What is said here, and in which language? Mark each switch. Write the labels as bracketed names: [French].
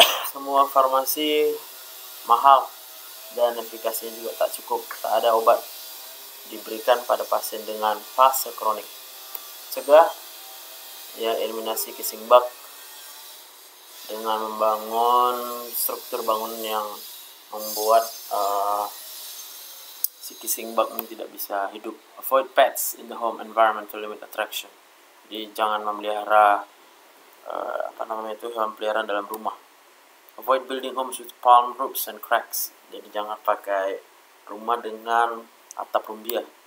[Indonesian] Semua farmasi mahal dan efikasinya juga tak cukup, tak ada obat diberikan pada pasien dengan fase kronik. Cegah ya, eliminasi kissing bug dengan membangun struktur bangunan yang membuat si kissing bug ini tidak bisa hidup. [English] Avoid pets in the home environment to limit attraction. [Indonesian] Jadi jangan memelihara hewan peliharaan dalam rumah. [English] Avoid building homes with palm roofs and cracks. [Indonesian] Jadi jangan pakai rumah dengan atap rumbia.